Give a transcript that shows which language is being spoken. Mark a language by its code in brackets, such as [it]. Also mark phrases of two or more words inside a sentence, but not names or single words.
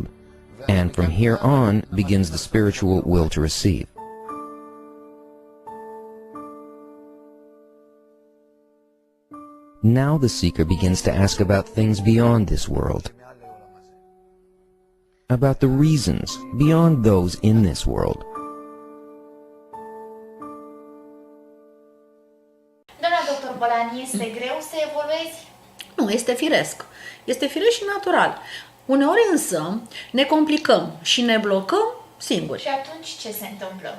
[en] And from here on begins the spiritual will to receive. Now the seeker begins to ask about things beyond this world. About the reasons beyond those in this world. [ro] Doamna doctor Balan, este greu să evoluezi? Nu, este firesc. Este firesc și natural. Uneori însă ne complicăm și ne blocăm singuri. Și atunci ce se întâmplă?